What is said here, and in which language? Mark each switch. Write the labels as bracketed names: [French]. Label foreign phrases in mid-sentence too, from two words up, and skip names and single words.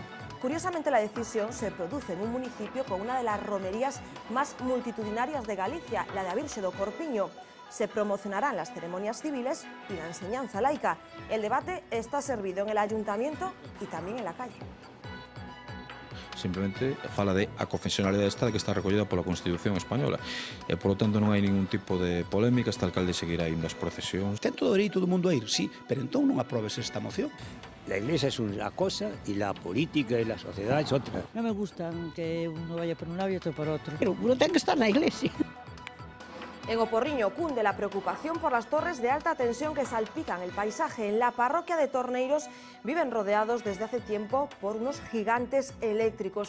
[Spanish] Curiosamente, la decisión se produce en un municipio con una de las romerías más multitudinarias de Galicia, la de A Virxe do Corpiño. Se promocionarán las ceremonias civiles y la enseñanza laica. El debate está servido en el ayuntamiento y también en la calle. [Galician] Simplemente fala de a confesionalidade esta que está recollida pola Constitución española e, polo tanto, non hai ningún tipo de polémica. Este alcalde seguirá indo ás procesións. Ten todo o dereito do mundo a ir, sí, pero entón non aprobes esta moción. [Spanish] La iglesia es una cosa y la política y la sociedad es otra. No me gusta que uno vaya por un lado y otro por otro. Pero uno tiene que estar en la iglesia. En Oporriño cunde la preocupación por las torres de alta tensión que salpican el paisaje. En la parroquia de Torneiros viven rodeados desde hace tiempo por unos gigantes eléctricos.